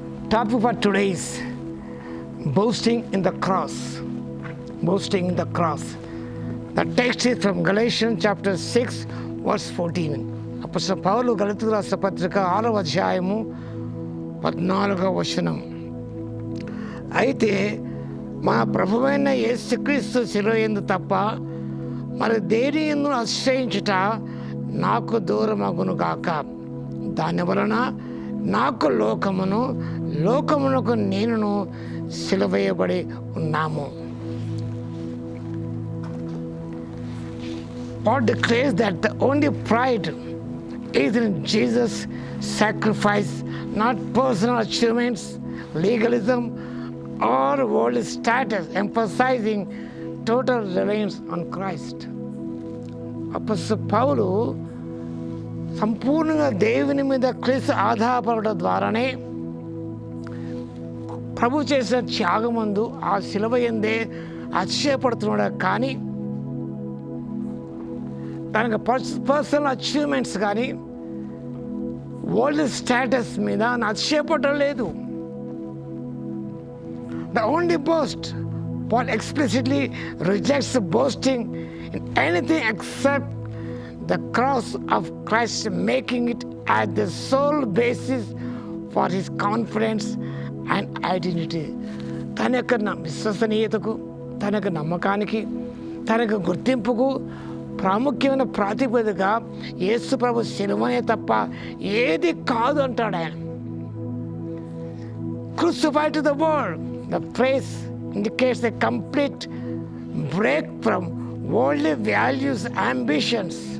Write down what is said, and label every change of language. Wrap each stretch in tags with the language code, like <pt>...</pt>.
<en>Topic for today is boasting in the cross. Boasting in the cross. The text is from Galatians chapter 6 verse 14.</en> <te>అపోస్తలుడైన పౌలు గలతీయులకు రాసిన పత్రిక 6వ అధ్యాయము 14వ వచనం. అయితే మన ప్రభువైన యేసుక్రీస్తు శిలువ యందు తప్ప మరి దేని యందు ఆశ్రయించుట నాకు దూరమగును గాక. దాని వలన నాకు లోకమునకు నేనును సిలువేయబడి ఉన్నాము.</te> <en>Paul declares that the only pride is in Jesus' sacrifice, not personal achievements, legalism, or worldly status, emphasizing total reliance on Christ.</en> <te>అపోస్తలుడైన పౌలు సంపూర్ణంగా దేవుని మీద క్రీస్తు ఆధారపడడం ద్వారానే ప్రభు చేసిన త్యాగమందు ఆ శిలువ యందే అతిశయపడుతున్నాడు. కానీ తనకు</te> <en>personal achievements</en> <te>కానీ</te> <en>world status</en> <te>మీద అతిశయపడడం లేదు.</te> <en>The only boast, Paul explicitly rejects boasting in anything except the cross of Christ, making it as the sole basis for his confidence and identity.</en> <te>తన యొక్క విశ్వసనీయతకు, తన యొక్క నమ్మకానికి, తన యొక్క గుర్తింపుకు ప్రాముఖ్యమైన ప్రాతిపదిక యేసు ప్రభు శిలువనే తప్ప ఏది కాదు అంటాడు ఆయన.</te> <en>Crucified to the world. The phrase indicates a complete break from worldly values, ambitions.</en>